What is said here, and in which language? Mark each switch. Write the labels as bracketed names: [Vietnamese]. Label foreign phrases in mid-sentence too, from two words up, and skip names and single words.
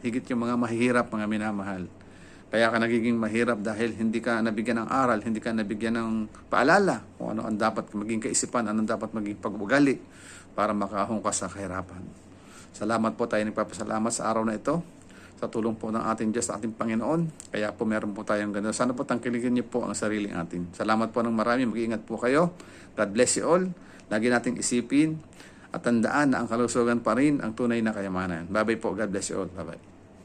[Filipino] Higit yung mga mahihirap, mga minamahal. Kaya ka nagiging mahirap dahil hindi ka nabigyan ng aral, hindi ka nabigyan ng paalala kung ano ang dapat maging kaisipan, anong dapat maging pag-ugali para makahong ka sa kahirapan. Salamat po tayo, nagpapasalamat sa araw na ito sa tulong po ng ating Diyos, ating Panginoon. Kaya po meron po tayong ganito. Sana po tangkilikin niyo po ang sariling atin. Salamat po ng marami. Mag-iingat po kayo. [English] God bless you all. [Filipino] Lagi nating isipin at tandaan na ang kalusugan pa rin ang tunay na kayamanan. Bye-bye po. [English] God bless you all. Bye-bye.